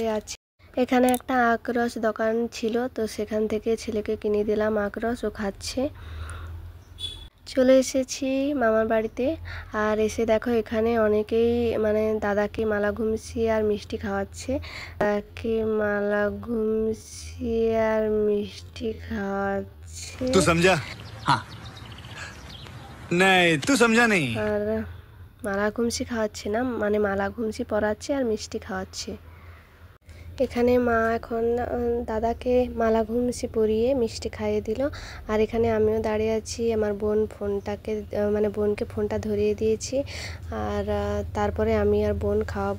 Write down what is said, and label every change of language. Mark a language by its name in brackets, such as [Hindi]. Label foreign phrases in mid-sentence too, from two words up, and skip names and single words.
[Bangla] এখানে একটা আখরস দোকান ছিল, তো সেখান থেকে ছেলেকে কিনে দিলাম আখরস, ও খাচ্ছে। চলে এসেছি মামার বাড়িতে, আর এসে দেখো এখানে অনেকেই মানে দাদাকে মালা ঘুমসি আর মিষ্টি খাওয়াচ্ছে। দাদাকে মালা ঘুমসি আর মিষ্টি খাওয়াচ্ছে। [Hindi] तू समझा? हाँ। नहीं, तू समझा नहीं। [Bangla] আর মালা ঘুমসি খাওয়াচ্ছে না, মানে মালা ঘুমসি পরাচ্ছে আর মিষ্টি খাওয়াচ্ছে। এখানে মা এখন দাদাকে মালা ঘুমসি পরিয়ে মিষ্টি খাইয়ে দিল। আর এখানে আমিও দাঁড়িয়ে আছি, আমার বোন ফোনটাকে মানে বোনকে ফোনটা ধরিয়ে দিয়েছি, আর তারপরে আমি আর বোন খাওয়াবো।